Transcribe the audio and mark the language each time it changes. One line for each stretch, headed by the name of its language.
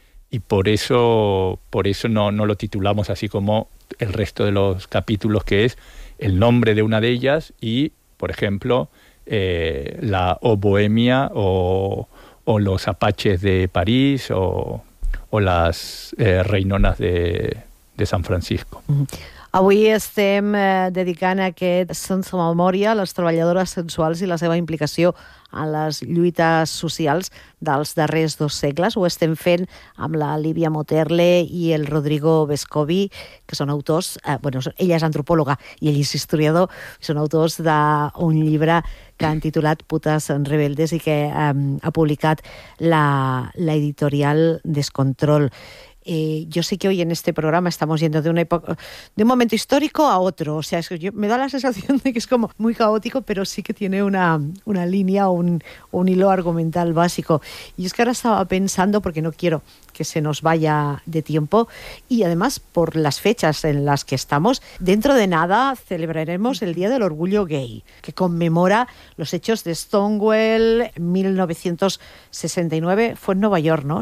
Spanish: Y por eso no lo titulamos así como el resto de los capítulos, que es el nombre de una de ellas y, por ejemplo, Bohemia o los apaches de París o las reinonas de San Francisco.
Catalan: Avui estem dedicant aquest Sense Memòria a les treballadores sexuals i la seva implicació en les lluites socials dels darrers dos segles. Ho estem fent amb la Lívia Moterle i el Rodrigo Vescovi, que són autors, ella és antropòloga i ell és historiador, són autors d'un llibre que han titulat Putes en Rebeldes i que ha publicat l'editorial Descontrol.
Spanish: Yo sé que hoy en este programa estamos yendo de una época, de un momento histórico a otro. O sea, me da la sensación de que es como muy caótico, pero sí que tiene una línea o un hilo argumental básico. Y es que ahora estaba pensando, porque no quiero que se nos vaya de tiempo, y además por las fechas en las que estamos, dentro de nada celebraremos el Día del Orgullo Gay, que conmemora los hechos de Stonewall 1969. Fue en Nueva York, ¿no?